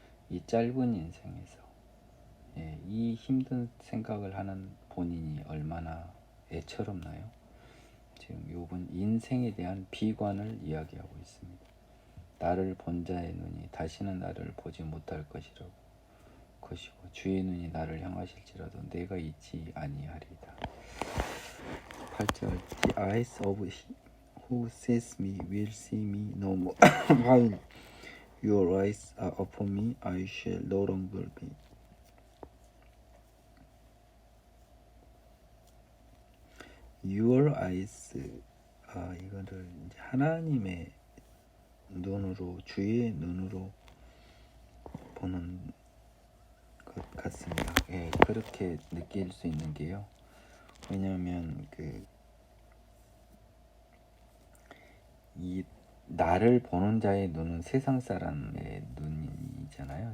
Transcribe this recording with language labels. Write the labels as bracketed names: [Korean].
[Korean] 이 짧은 인생에서 이 힘든 생각을 하는 본인이 얼마나 애처롭나요? 지금 욥은 인생에 대한 비관을 이야기하고 있습니다. 나를 본 자의 눈이 다시는 나를 보지 못할 것이고 주의 눈이 나를 향하실지라도 내가 잊지 아니하리이다. [English] 8절 The eyes of he who sees me will see me no more. While your eyes are upon me, I shall no longer be. Your eyes, [Korean] 이거를 이제 하나님의 눈으로, 주의 눈으로 보는 것 같습니다. 그렇게 느낄 수 있는 게요. 왜냐하면 이 나를 보는 자의 눈은 세상 사람의 눈이잖아요.